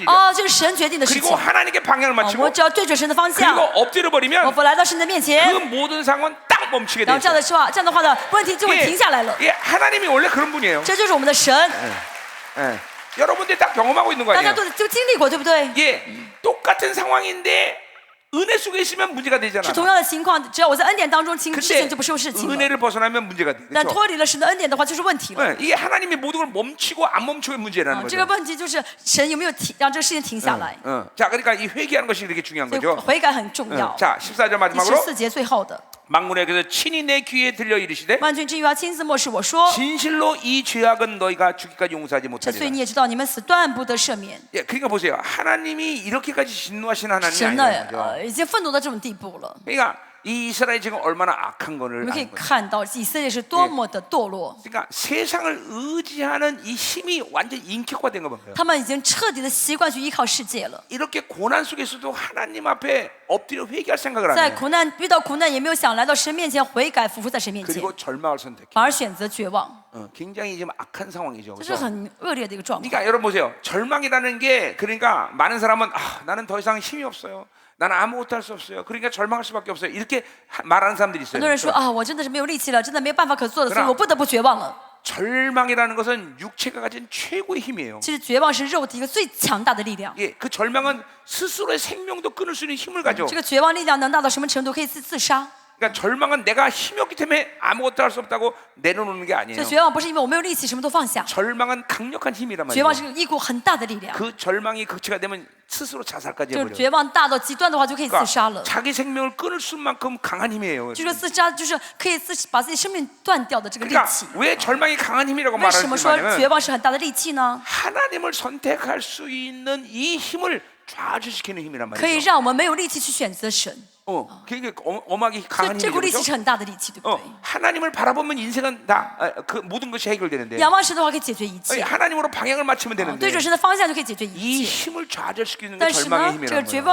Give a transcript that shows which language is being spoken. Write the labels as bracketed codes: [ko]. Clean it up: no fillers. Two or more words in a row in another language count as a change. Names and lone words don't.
[zh] 哦，这是神决定的事情 [ko] 그리고 。 하나님께 방향을 [zh] 我 [ko] 맞추고 [zh] 们只要对准神的方 [ko] 그리고 [zh] 向， [ko] 엎드려 [zh] 我 [ko] 버리면 [zh] 们来到神的面 [ko] 그 [zh] 前， [ko] 모든 상황은 딱 멈추게 돼 [zh] 然后这样 [ko] 있어. [zh] 的话呢，问题就会停下来了。 [ko] 예, 하나님이 원래 그런 분이에요. [zh] 这就是我们的神， [ko] 예. 여러분들이 다 경험하고 있는 거 [zh] 大家 [ko] 아니에요? [zh] 都经历过，对不对？ [ko] 예, 똑같은 상황인데 은혜 속에 있으면 문제가 되잖아. [zh] 是同样的情况，只要我在恩典当中，事 [ko] 근데 [zh] 情就不是事情了。 [ko] 은혜를 벗어나면 문제가 돼. [zh] 但 [ko] 그렇죠? [zh] 脱离了神的恩典的话，就是问题了。 [ko] 예, 이게 하나님이 모든 걸 멈추고 안 멈추고의 문제라는 [zh] 这个 [ko] 거죠. [zh] 问题就是神有没有让这个事情停下来。 [ko] 자, 그러니까 이 회개하는 것이 이렇게 중요한 [zh] 所以 [ko] 거죠. [zh] 悔改很重要。 [ko] 자, 14절 [zh] 第 [ko] 마지막으로 [zh] 14 节最后的， [ko] 망군에게서 친히 내 귀에 들려 이르시되 [zh] 万军之耶和华亲自默示我说， [ko] 진실로 이 죄악은 너희가 죽기까지 용서하지 [zh] 这罪 [ko] 못하리라. [zh] 你也知道，你们死断不得赦免。 [ko] 예, 그러니까 보세요. 하나님이 이렇게까지 진노하시는 하나님이 [zh] 神呢 [ko] 아니라는 거죠. ， [zh] 已经愤怒到这种地步了。 [ko] 그러니까 이 이스라엘이 지금 얼마나 악한 [zh] 我 [ko] 거를 [zh] 们可以 [ko] 아는 거예요. [zh] 看到以色列是多么的堕落， [ko] 그러니까 세상을 의지하는 이 힘이 완전 인격화된 거 봐요. [zh] 他们已经彻底的习惯去依靠世界了。 [ko] 이렇게 고난 속에서도 하나님 앞에 엎드려 회개할 생각을 안 [zh] 在 [ko] 해요. [zh] 苦难遇到苦难，也没有想来到神面前悔改，匍匐在神面前， [ko] 그리고 절망을 선택해. [zh] 反而选择绝望， [ko] 굉장히 지금 악한 상황이죠. [zh] 这是 [ko] 그렇죠? [zh] 很恶劣的一个状况。 [ko] 그러니까 여러분 보세요. 절망이라는 게 그러니까 많은 사람은 나는 더 이상 힘이 없어요. 나는 아무것도 할 수 없어요. 그러니까 절망할 수밖에 없어요. 이렇게 말하는 사람들이 [zh] 很 [ko] 있어요. [zh] 多人说啊，我真的是没有力气了，真的没有办法可做了，所以我不得不绝望了。 [ko] 절망이라는 것은 육체가 가진 최고의 힘이에요. [zh] 其实绝望是肉体一个最强大的力量。 [ko] 예, 그 절망은 스스로의 생명도 끊을 수 있는 힘을 가져. [zh] 这个绝望力量能大到什么程度？可以自杀。 [ko] 그러니까 절망은 내가 힘이 없기 때문에 아무것도 할 수 없다고 내려놓는 게 [zh] 所 [ko] 아니에요. [zh] 以绝望不是因为我没有力气什么都放下， [ko] 절망은 강력한 힘이란 [zh] 绝望 [ko] 말이에요. [zh] 是一股很大的力量。 [ko] 그 절망이 극치가 되면 스스로 자살까지 [zh] 就是 [ko] 해버려요. [zh] 绝望大到极端的话，就可以自杀 [ko] 그러니까 [zh] 了。 [ko] 자기 생명을 끊을 수만큼 강한 힘이에요. [zh] 就说自杀就是可以把自己生命断掉的这个力 [ko] 그러니까 [zh] 气。 [ko] 왜 절망이 강한 힘이라고 [zh] 为什么说 [ko] 말하냐면 [zh] 绝望是很大的力气呢？ [ko] 하나님을 선택할 수 있는 이 힘을 좌주시키는 힘이란 [zh] 可以 [ko] 말이죠. [zh] 让我们没有力气去选择神， [ko] 그게 엄하게 [zh] 所以 [ko] 강한 [zh] 这股力气 [ko] 힘이죠. [zh] 是很大的力气，对不对？ [ko] 하나님을 바라보면 인생은 다 그 모든 것이 해결되는데 [zh] 仰望神的话可以解决一切， [ko] 하나님으로 방향을 맞추면 [zh] 对 [ko] 되는데 [zh] 准神的方向就可以解决 [ko] 이 [zh] 一切。 [ko] 힘을 좌절시키는 게 [zh] 但是 [ko] 절망의 [zh] 呢，这个 [ko] 힘이라는 [zh] 绝